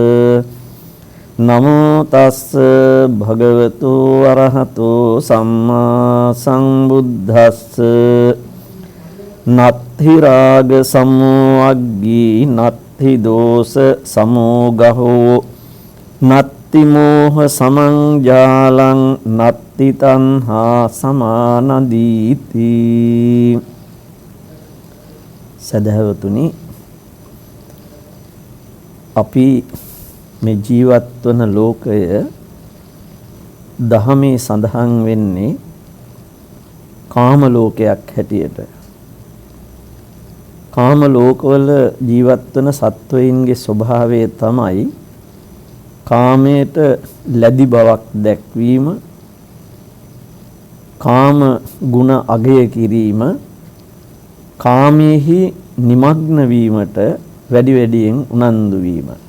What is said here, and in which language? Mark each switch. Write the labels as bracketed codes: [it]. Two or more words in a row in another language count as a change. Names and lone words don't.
[pi] නමෝ තස්ස භගවතු අරහතෝ සම්මා සම්බුද්දස්ස නත්ථි රාග සමෝඅග්ගී නත්ථි දෝස සමෝගහෝ නත්ති මෝහ සමංජාලං නත්ති තණ්හා සමානදීති. [si] සදහවතුනි, අපි මේ ජීවත් වන ලෝකය දහමේ සඳහන් වෙන්නේ කාම ලෝකයක් හැටියට. කාම ලෝකවල ජීවත් වන සත්වයින්ගේ ස්වභාවය තමයි කාමයට ලැබි බවක් දැක්වීම, කාම ගුණ අගය කිරීම, කාමයේහි නිමග්න වීමට වැඩි වැඩියෙන් උනන්දු වීම.